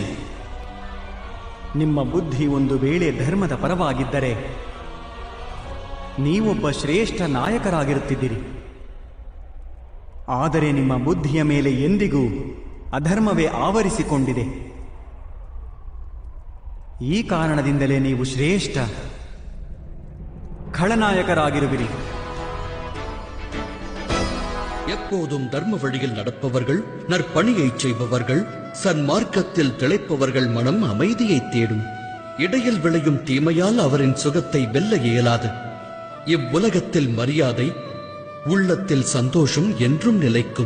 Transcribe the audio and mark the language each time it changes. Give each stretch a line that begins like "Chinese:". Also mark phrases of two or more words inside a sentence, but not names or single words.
Kannada: ನಿಮ್ಮ ಬುದ್ಧಿ ಒಂದು ವೇಳೆ ಧರ್ಮದ ಪರವಾಗಿದ್ದರೆ ನೀವೊಬ್ಬ ಶ್ರೇಷ್ಠ ನಾಯಕರಾಗಿರುತ್ತಿದ್ದೀರಿ. ಆದರೆ ನಿಮ್ಮ ಬುದ್ಧಿಯ ಮೇಲೆ ಎಂದಿಗೂ ಅಧರ್ಮವೇ ಆವರಿಸಿಕೊಂಡಿದೆ. ಈ ಕಾರಣದಿಂದಲೇ ನೀವು ಶ್ರೇಷ್ಠ ಖಳನಾಯಕರಾಗಿರುವಿರಿ.
Tamil: எப்போதும் தர்ம வழியில் நடப்பவர்கள், நற்பணியை செய்பவர்கள், சன்மார்க்கத்தில் திளைப்பவர்கள் மனம் அமைதியை தேடும். இடையில் விளையும் தீமையால் அவரின் சுகத்தை வெல்ல இயலாது. இவ்வுலகத்தில் மரியாதை, உள்ளத்தில் சந்தோஷம் என்றும் நிலைக்கும்.